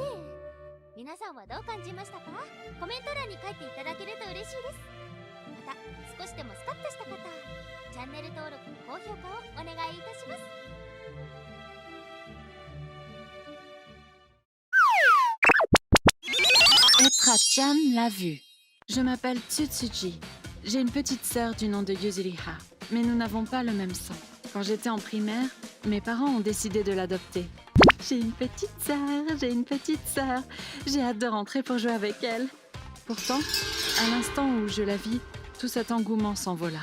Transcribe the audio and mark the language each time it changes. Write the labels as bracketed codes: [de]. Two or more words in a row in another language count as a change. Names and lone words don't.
[ja] 皆さんはどう感じましたか？コメント欄に書いていただけると嬉しいです。また少しでもスカッとした方、チャンネル登録高評価をお願いいたします。 [fr] Etra-chan l'a vu. Je m'appelle Tsutsuji. J'ai une petite sœur du nom de Yuzuriha, mais nous n'avons pas le même sang. Quand j'étais en primaire, mes parents ont décidé de l'adopter. J'ai une petite sœur. J'ai hâte de rentrer pour jouer avec elle. Pourtant, à l'instant où je la vis, tout cet engouement s'envola.